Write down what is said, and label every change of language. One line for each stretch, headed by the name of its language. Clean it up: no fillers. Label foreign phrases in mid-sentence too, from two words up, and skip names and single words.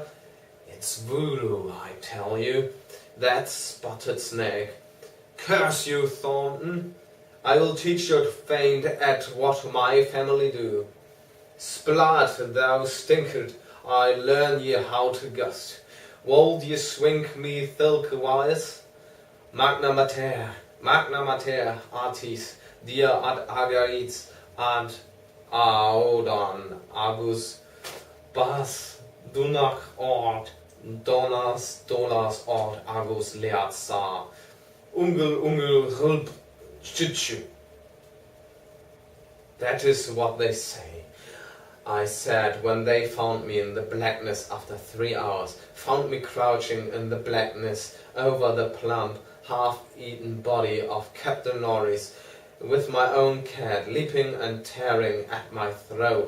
English: It's voodoo, I tell you. That spotted snake. Curse you, Thornton! I will teach you to faint at what my family do. Splat, thou stinkard, I learn ye how to gust.
Middle English: Wold ye swink me thilke-wise?
Latin: Magna mater,
Irish: artis, dia ad agarites, ad aodon, agus, bas, dunach ord, donas ord, agus leat sa. Ungel, hulp, chichu.
English: That is what they say, I said, when they found me in the blackness after 3 hours, found me crouching in the blackness over the plump, half-eaten body of Captain Norris, with my own cat leaping and tearing at my throat.